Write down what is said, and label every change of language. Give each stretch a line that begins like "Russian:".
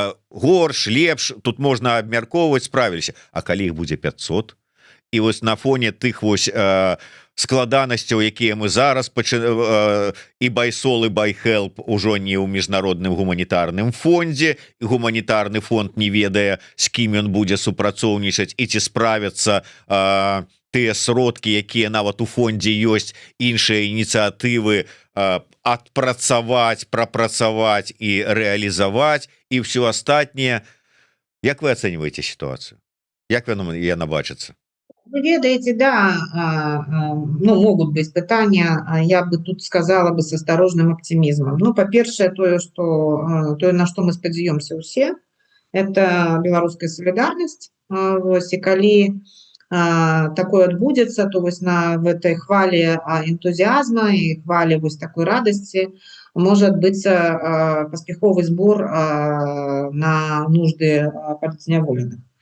Belarusian: Горш, лепш, тут можна абмяркоўваць, справіліся. А калі іх будзе 500, і вось на фоне тых вось складанасцяў, якія мы зараз і Байсол, і Байхелп ужо не ў міжнародным гуманітарным фондзе, і гуманітарны фонд не ведае, з кім ён будзе супрацоўнічаць і ці справяцца тыя сродкі, якія нават у фондзе ёсць, іншыя ініцыятывы адпрацаваць, прапрацаваць і рэалізаваць і ўсё астатняе. Як вы ацэньваеце сітуацыю? Як яна бачыцца?
Russian: Вы ведаете, да, ну, могут быть пытания, я бы тут сказала бы с осторожным оптимизмом.
Belarusian: Ну, по-першае, тое, на што мы спадзяёмся ўсе, это беларуская солідарнасць. Вось, і калі такое адбудзецца, то вось
Russian: в этой
Belarusian: хвале энтузіазма і хвале вось такой радасці можа адбыцца паспяховы збор на нужды палітзняволеных.